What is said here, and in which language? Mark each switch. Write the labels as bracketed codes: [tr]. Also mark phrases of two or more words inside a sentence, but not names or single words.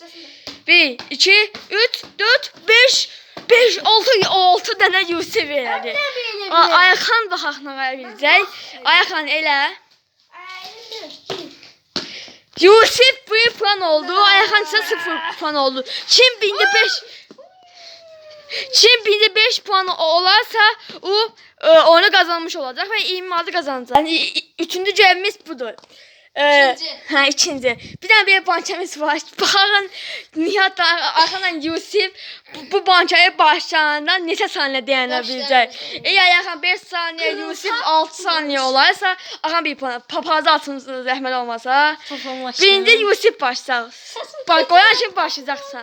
[az] 1, 2, 3, 4, 5, 6 dənə Yusif verədi. Ayxan baxaq nə biləcək. Ayxan elə. Yusif 1 puan oldu. Ayxan isə 0 puan oldu. [tr] Kim binde 5 puan olarsa o onu kazanmış olacak ve 20 manatı kazanacak. [az] Yani üçüncü görevimiz budur. İkinci. [tr] Bir tane bir bankamiz var. [az] Baxın Nihat Ayxanla Yusif bu bankaya başlayanda neçə saniyə dayana biləcək. [tr] Eğer Ayxan 5 saniye, Yusif 6 saniye olarsa, Ayxan 1 puan. [az] Papazı atın zəhmət olmasa. Birinci Yusif başlayacaq. Qoyan kim başlayacaqsan.